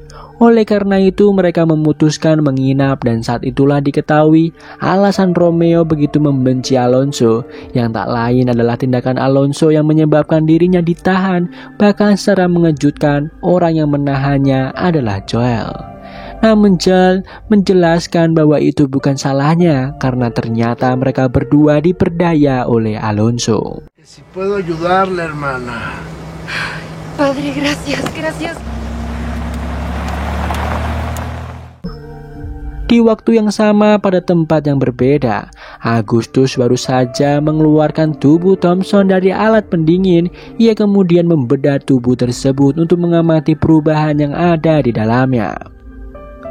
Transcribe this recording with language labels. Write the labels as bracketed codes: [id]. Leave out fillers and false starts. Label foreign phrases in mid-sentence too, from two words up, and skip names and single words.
[id] Oleh karena itu mereka memutuskan menginap dan saat itulah diketahui alasan Romeo begitu membenci Alonso yang tak lain adalah tindakan Alonso yang menyebabkan dirinya ditahan. Bahkan secara mengejutkan orang yang menahannya adalah Joel. Namun Joel menjelaskan bahwa itu bukan salahnya karena ternyata mereka berdua diperdaya oleh Alonso. [es] Si puedo ayudarle, hermana. Padre, gracias. [id] Di waktu yang sama pada tempat yang berbeda, Agustus baru saja mengeluarkan tubuh Thompson dari alat pendingin. Ia kemudian membedah tubuh tersebut untuk mengamati perubahan yang ada di dalamnya.